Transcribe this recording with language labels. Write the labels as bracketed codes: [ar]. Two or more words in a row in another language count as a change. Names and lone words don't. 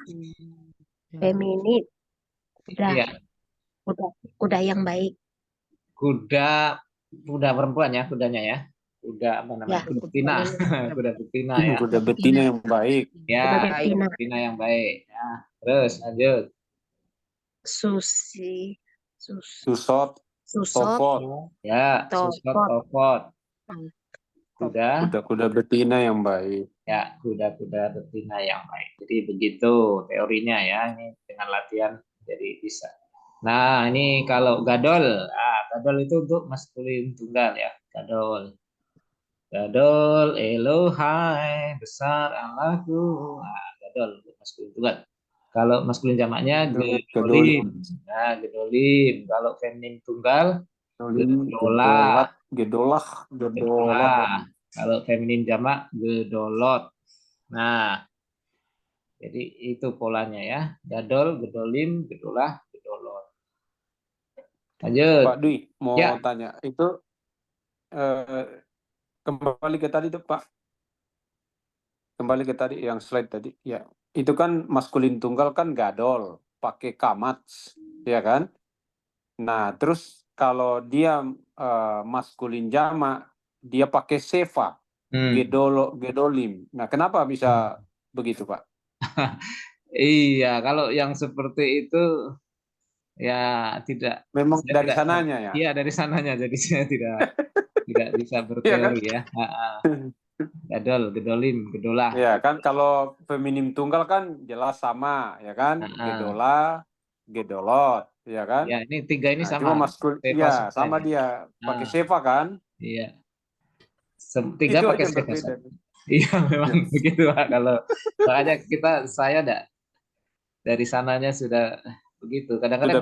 [id] Feminin, kuda, ya, kuda yang baik. kuda perempuan ya, kudanya ya. Kuda apa namanya? Ya. Kuda betina. Kuda betina ya. Kuda betina yang baik. Ya, Kuda kuda betina. betina yang baik. Ya, terus lanjut. Susot, Susot, tofot. Ya, [he] סוסות טובות. [id] Kuda, Kuda-kuda betina yang baik. ya, kuda-kuda betina yang baik. Jadi begitu teorinya ya. Ini dengan latihan jadi bisa. Nah, ini kalau gadol. Gadol itu untuk maskulin tunggal ya. Gadol. [he] גדול אלוהיי, [id] besar Allahku. Gadol untuk maskulin tunggal. Kalau maskulin jamaknya gedolim. Nah, gedolim. Kalau feminin tunggal, gedola. Gedolah. Kalau feminin jamak, gedolot. Nah, jadi itu polanya ya. [he] גדול גדולים גדולה גדולות. [id] Lanjut. Pak Dwi, mau Ya. tanya, itu Kembali ke tadi tuh Pak. Kembali ke tadi yang slide tadi. Ya, itu kan maskulin tunggal kan gadol, pakai kamats, ya kan? Nah, terus kalau dia maskulin jamak, dia pakai seva, gedolim. Nah, kenapa bisa begitu Pak? Iya, kalau yang seperti itu ya tidak, Memang saya dari tidak tahu. sananya ya? Iya, dari sananya, jadi saya tidak bisa Iya kan? berteori ya. [he] גדול גדולים גדולה. [id] Ya kan kalau feminim tunggal kan jelas sama, ya kan? [he] גדולה גדולות, [id] ya kan? Ya, ini tiga ini Nah, cuma sama. maskul, Seva ya semua sama ini. dia pakai Nah, seva kan? iya. Tiga Itu pakai aja yang seva berbeda. sama. Iya, memang begitu Pak. Kalau makanya saya dari sananya sudah begitu. Kadang-kadang